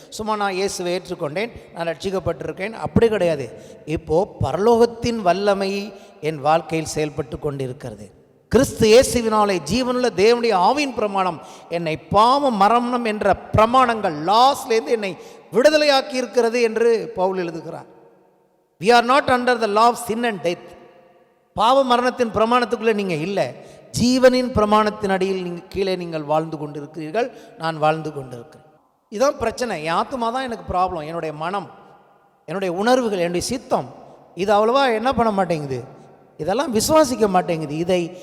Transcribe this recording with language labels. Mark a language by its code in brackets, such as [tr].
[ta] சும்மா நான் இயேசுவை ஏற்றுக்கொண்டேன், நான் ரட்சிக்கப்பட்டிருக்கேன், அப்படி கிடையாது. இப்போது பரலோகத்தின் வல்லமை என் வாழ்க்கையில் செயல்பட்டு கொண்டிருக்கிறது. கிறிஸ்து இயேசுவினாலே ஜீவனுள்ள தேவனுடைய ஆவியின் பிரமாணம் என்னை பாவம் மரணம் என்ற பிரமாணங்கள், லாஸ்லேருந்து என்னை விடுதலையாக்கி இருக்கிறது என்று பவுல் எழுதுகிறார். [en] We are not under the law of sin and death. [ta] பாவ மரணத்தின் பிரமாணத்துக்குள்ளே நீங்கள் இல்லை, ஜீவனின் பிரமாணத்தின் அடியில் நீங்கள் கீழே நீங்கள் வாழ்ந்து கொண்டிருக்கிறீர்கள், நான் வாழ்ந்து கொண்டிருக்கிறேன். இதுதான் பிரச்சனை. என் ஆத்மா தான் எனக்கு ப்ராப்ளம். என்னுடைய மனம், என்னுடைய உணர்வுகள், என்னுடைய சித்தம் இது அவ்வளோவா என்ன பண்ண மாட்டேங்குது, இதெல்லாம் விசுவாசிக்க மாட்டேங்குது.